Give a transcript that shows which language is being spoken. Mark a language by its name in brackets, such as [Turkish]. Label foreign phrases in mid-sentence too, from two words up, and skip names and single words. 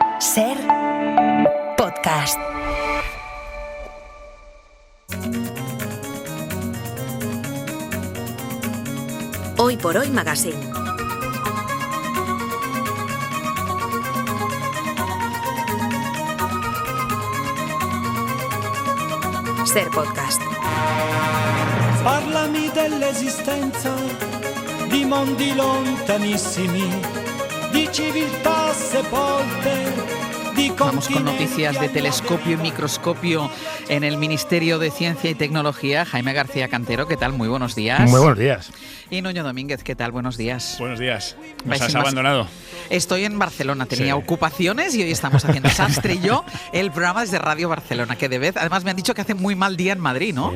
[Spanish] Ser podcast. Hoy por Hoy Magazine. Ser podcast. [Italian] Parlami dell'esistenza di mondi lontanissimi, di civiltà sepolte. [Spanish] Vamos con noticias de telescopio y microscopio en el Ministerio de Ciencia y Tecnología. Jaime García Cantero, ¿qué tal? Muy buenos días. Muy buenos días. Y Nuño Domínguez, ¿qué tal? Buenos días. Buenos días. ¿Nos has abandonado? Estoy en Barcelona, tenía ocupaciones y hoy estamos haciendo Sastre y yo el programa desde Radio Barcelona, que de vez, además me han dicho que hace muy mal día en Madrid, ¿no?